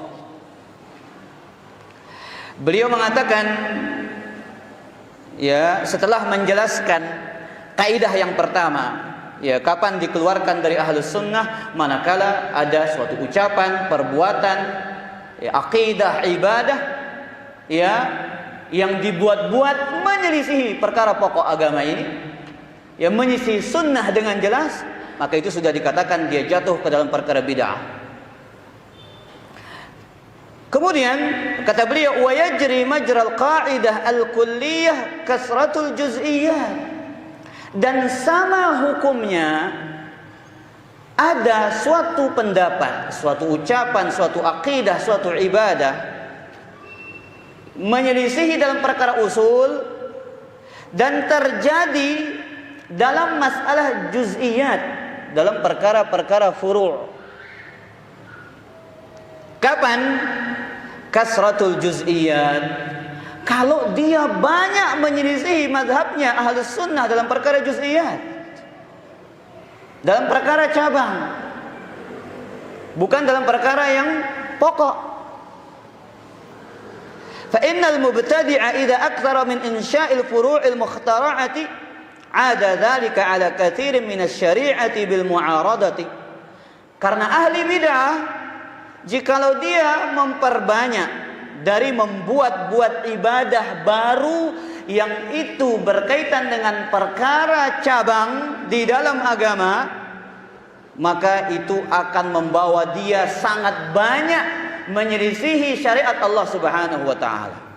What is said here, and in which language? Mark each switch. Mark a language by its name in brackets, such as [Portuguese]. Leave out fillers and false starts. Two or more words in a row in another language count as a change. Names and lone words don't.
[Indonesian] Beliau mengatakan, ya setelah menjelaskan kaidah yang pertama, ya kapan dikeluarkan dari [Arabic] أهل السنة, [Indonesian] manakala ada suatu ucapan, perbuatan, ya, akidah, ibadah, ya yang dibuat-buat menyelisihi perkara pokok agama ini, yang menyelisihi sunnah dengan jelas, maka itu sudah dikatakan dia jatuh ke dalam perkara bid'ah. Kemudian kata beliau, [Arabic] ويجري مجرى القاعدة الكلية كثرة الجزئيات, [Indonesian] dan sama hukumnya ada suatu pendapat, suatu ucapan, suatu akidah, suatu ibadah menyelisihi dalam perkara usul dan terjadi dalam masalah juz'iyat, dalam perkara-perkara furu'. Kapan? [Arabic] كثرة الجزئيات, [Indonesian] kalau dia banyak menyelisihi mazhabnya [Arabic] أهل السنة [Indonesian] dalam perkara juz'iyat, dalam perkara cabang, bukan dalam perkara yang pokok. [Arabic] فإن المبتدع إذا أكثر من إنشاء الفروع المخترعة عاد ذلك على كثير من الشريعة بالمعارضة. [Indonesian] Karena ahli bid'ah, jikalau dia memperbanyak dari membuat-buat ibadah baru yang itu berkaitan dengan perkara cabang di dalam agama, maka itu akan membawa dia sangat banyak menyelisihi syariat Allah [Arabic] سبحانه وتعالى.